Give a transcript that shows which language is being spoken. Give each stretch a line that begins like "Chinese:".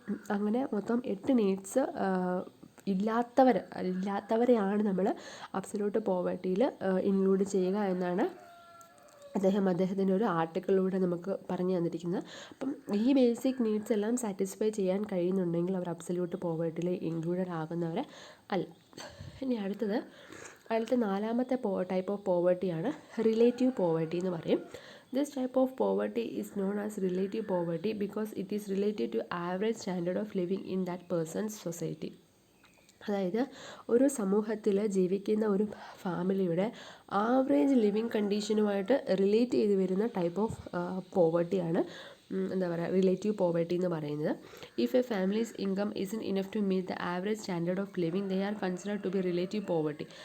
Malayalam: അങ്ങനെ മൊത്തം 8 നീഡ്സ് ഇല്ലാത്തവരെയാണ് നമ്മൾ അബ്സല്യൂട്ട് പോവർട്ടിയിൽ ഇൻക്ലൂഡ് ചെയ്യുക എന്നാണ് അദ്ദേഹത്തിൻ്റെ ഒരു ആർട്ടിക്കിളിലൂടെ നമുക്ക് പറഞ്ഞു തന്നിരിക്കുന്നത്. അപ്പം ഈ ബേസിക് നീഡ്സ് എല്ലാം സാറ്റിസ്ഫൈ ചെയ്യാൻ കഴിയുന്നുണ്ടെങ്കിൽ അവർ അബ്സല്യൂട്ട് പോവർട്ടിയിൽ ഇൻക്ലൂഡഡ് ആകുന്നവരെ അല്ല. ഇനി അടുത്ത 4ാമത്തെ ടൈപ്പ് ഓഫ് പോവർട്ടിയാണ് റിലേറ്റീവ് പോവർട്ടി എന്ന് പറയും.
English: This type of poverty is known as relative poverty because it is related to average standard of living in that person's society.
Malayalam: അതായത് ഒരു സമൂഹത്തിൽ ജീവിക്കുന്ന ഒരു ഫാമിലിയുടെ ആവറേജ് ലിവിങ് കണ്ടീഷനുമായിട്ട് റിലേറ്റ് ചെയ്ത് വരുന്ന ടൈപ്പ് ഓഫ് പോവർട്ടിയാണ് എന്താ പറയുക റിലേറ്റീവ് പോവർട്ടി എന്ന് പറയുന്നത്.
English: If a family's income isn't enough to meet the average standard of living they are considered to be relative poverty.